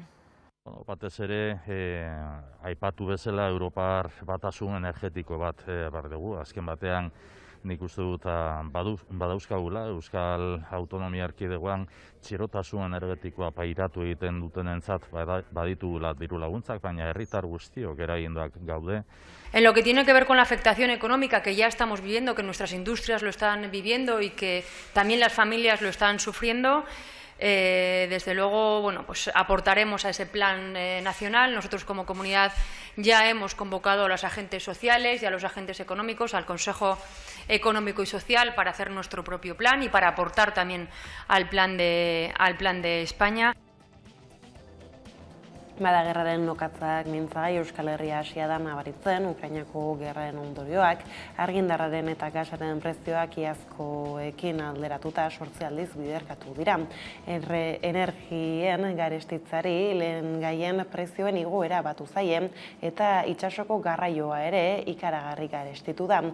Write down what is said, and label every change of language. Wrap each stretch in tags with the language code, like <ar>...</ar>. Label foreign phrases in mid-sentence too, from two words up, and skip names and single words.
<eu>Batez ere, aipatu bezala Europar batasun energetiko bat behar dugu. Azken batean nik uste dut badauzkagula, Euskal Autonomia Erkidegoan txirotasun energetikoa pairatu egiten dutenentzat baditugula diru laguntzak, baina herritar guztiok eraginduak gaude.</eu> <es>En lo que tiene que ver con la afectación económica que ya estamos viviendo, que nuestras industrias lo están viviendo y que también las familias lo están sufriendo, desde luego, bueno, pues aportaremos a ese plan nacional. Nosotros como comunidad ya hemos convocado a los agentes sociales y a los agentes económicos, al Consejo Económico y Social, para hacer nuestro propio plan y para aportar también al plan de España.</es> <eu>Bada gerraren lokatzak mintzagai Euskal Herria hasia da nabaritzen, Ukrainako gerraren ondorioak, argindarraren eta gasaren prezioak iazkoekin alderatuta 8 aldiz biderkatu dira. Energien garestitzari lehen gaien prezioen igoera batu zaien eta itsasoko garraioa ere ikaragarri garestitu da.</eu>